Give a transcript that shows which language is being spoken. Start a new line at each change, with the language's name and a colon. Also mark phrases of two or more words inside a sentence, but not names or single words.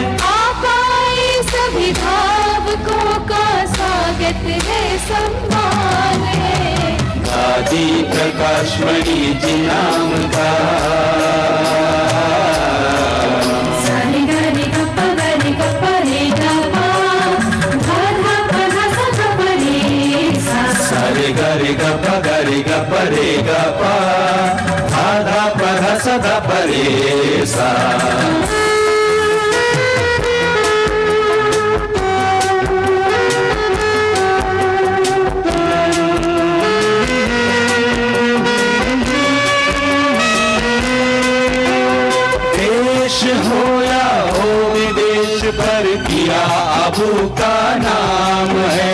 Hindi: आप आए सभी धावकों का स्वागत है, सम्मान है। दादी प्रकाशमणि जी नाम का। सारे गारे गप्पा रे गा पा धा धा पा धा सा धा पा रे सा सारे गरे ग रे ग पा धा प ध स ध प रे सा। देश हो या हो विदेश पर किया अबू का नाम है।